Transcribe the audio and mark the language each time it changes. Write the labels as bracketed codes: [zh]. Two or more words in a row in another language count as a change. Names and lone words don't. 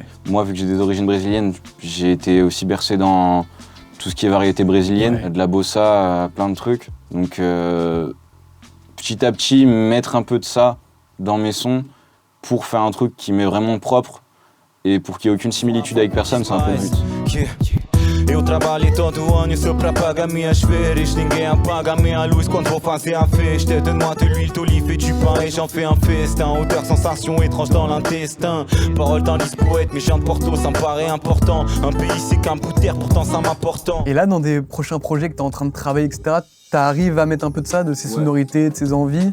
[fr] Moi, vu que j'ai des origines brésiliennes, j'ai été aussi bercé dans tout ce qui est variété brésilienne, ouais. De la bossa, plein de trucs. Donc petit à petit, mettre un peu de ça dans mes sons pour faire un truc qui m'est vraiment propre et pour qu'il n'y ait aucune similitude avec personne, c'est un peu le but. [pt] Eu trabalhei todo ano só pra pagar minhas férias. Ninguém apaga minha luz quando vou fazer a festa. [fr] Donne-moi de l'huile d'olive et du pain et j'en fais un festin. Odeur, sensation étrange dans l'intestin. Parole d'un lys poète, mais je viens de Porto, ça me paraît important. Un pays c'est qu'un bout de terre, pourtant ça m'importe. Et là, dans des prochains projets que t'es en train de travailler, etc., t'arrives à mettre un peu de ça, de ces sonorités, de ces envies?